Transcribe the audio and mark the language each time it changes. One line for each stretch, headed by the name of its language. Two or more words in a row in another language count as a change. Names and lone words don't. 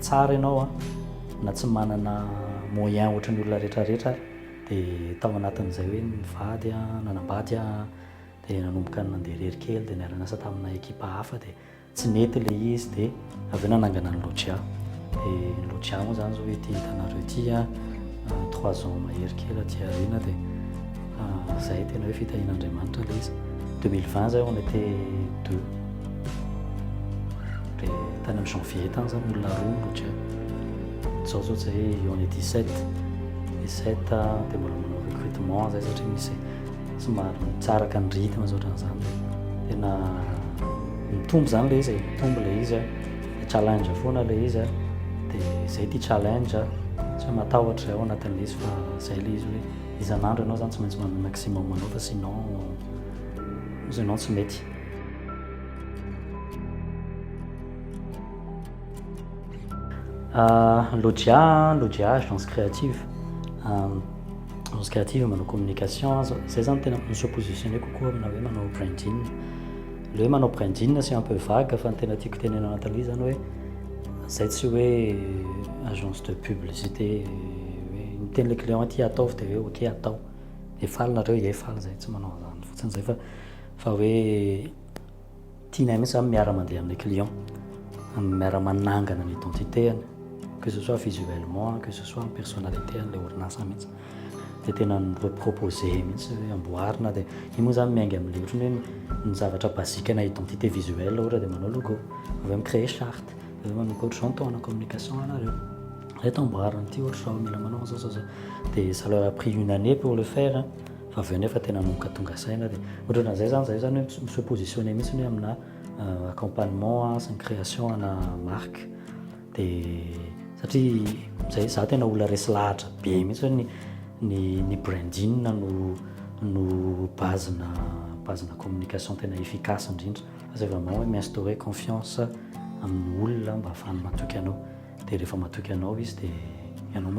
Malagasy: tsara ianao na tsy manana moyen ohatran'ny olona rehetrarehetra de tao anatin'izay hoe mivady nanambady de nanomboka nandeha rery kely de niara-niasa tamina ekipa hafa de tsy nety le izy de avy eo nanangana ny Loggia de Loggia moa zany zao hoe ty hitanareo ty 3 ans mahery kely aty aoriana de zay tena hoe fitahin'Andriamanitra le izy 2020 zay
French: on était 2
Malagasy: de tany amin'ny janvier tany zany olona roa Loggia zao zay
French: on est 17
Malagasy: de mbola manao recrutement zay satria misy somary mitsaraka ny rythme zao ohatran'izany tena mitombo zany le izy mitombo le izy challenge foana le izy de zay ty challenge tsy matahotra ao anatin'le izy fa zay le izy hoe isan'andro ianao zany tsy maintsy manana maximum anao fa sinon tsy mety Loggia
French: agence créative
Malagasy: manao communication zay zany tena
French: se positionner
Malagasy: kokoa amina hoe manao branding le hoe manao branding c'est
French: un peu vague
Malagasy: fa ny tena tiako tenena anatin'le zany hoe zay tsy hoe
French: agence de publicité
Malagasy: hoe miteny le client ty ataovy de hoe ok atao de faly nareo faly zay tsy manao zany fotsiny zay fa hoe tianay mihitsy zany miara mandeha amin'ny client miara manangana ny identitéany
French: que ce soit visuellement que ce soit en personnalité
Malagasy: an'le orinasa mihitsy de tena reproposer mihitsy hoe amboarina de io moa zany miainga amin'le ohatrany hoe ny zavatra basique na
French: identité visuelle
Malagasy: ohatra de manao logo avy mi-créer charte avy manao ohatr'izao tao ana communication anareo reto amboarina ty ohatr'izao mila manao zao de
French: ça leur a pris une année pour le
Malagasy: faire fa avy eo nefa tena nomboka tonga saina de ohatran'izay zany hoe
French: se positionner
Malagasy: mihitsy hoe amina accompagnement sy ny création ana marque de satria zay za tena olona resy lahatra be mihitsy hoe ny branding no base-na communication tena efficace indrindra fa zay vraiment hoe mi-instaurer confiance amin'ny olona mba ahafahany matoky anao de rehefa matoky anao izy de ianao moa